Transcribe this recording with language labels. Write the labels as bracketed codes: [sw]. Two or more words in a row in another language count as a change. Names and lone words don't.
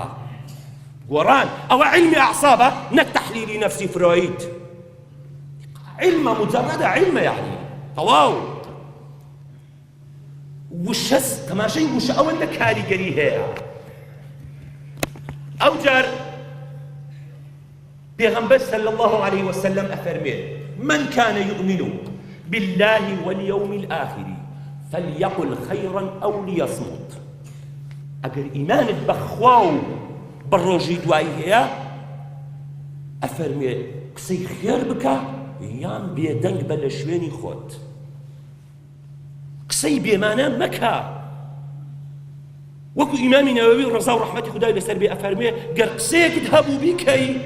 [ckb] گۆڕان ئەوە علمی ئەعسابە نەک تەحلیلی نەفسی فرۆید، علمە مجەڕەدە علمە یعنی تەواو. وشە تەماشای وشە ئەوەندە کاریگەری هەیە. ئەو جار پێغەمبەر [ar] صلی الله عليه وسلم ئەفەرمێت من كان يؤمن بالله واليوم الآخر فليقل خيرا أو ليصمت. [ckb] ئەگەر ئیمانت بەخوا و بە ڕۆژی دوایی هەیە ئەفەرمێت قسەی خێر بکە یان بێدەنگ بە لە شوێنی خۆت، قسەی بێمانە مەکە. وەکو ئیمامی نەوەوی ڕەزا و ڕەحمەتی خودای لەسەر بێ ئەفەرمێ گەر قسەیەکت هەبوو بیکەی